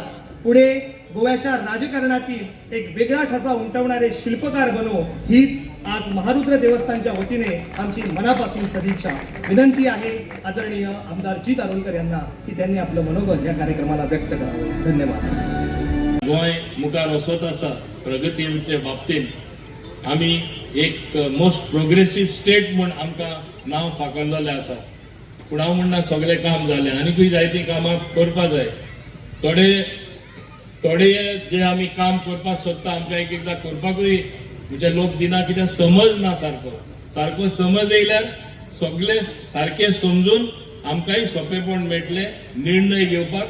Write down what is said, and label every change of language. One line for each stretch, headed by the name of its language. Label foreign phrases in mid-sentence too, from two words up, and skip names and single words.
Marathi: पुढे गोव्याच्या राजकारणातील एक वेगळा ठसा उमटवणारे शिल्पकार बनो, हीच आज महारुद्र देवस्थानच्या वतीने आमची मनापासून सदिच्छा. विनंती आहे आदरणीय आमदार जीत आरोलकर यांना की त्यांनी आपलं मनोगत या कार्यक्रमाला व्यक्त करावं. धन्यवाद.
Konkani: गोंय मुखार वचत आसा प्रगतीच्या बाबतींत आमी एक
English: most progressive state
Konkani: म्हूण आमकां नांव फाकल्लेलें आसा. पूण हांव म्हणना सगळें काम जालें, आनीकूय जायतीं कामां करपा जाय. थोडे जे आमी काम करपाक सोदता आमकां एकदां करपाकूय म्हणजे लोक दिना, कित्याक समज ना सारको समज येयल्यार सगळे सारखे समजून आमकांय सोंपेपण मेळटलें निर्णय घेवपाक.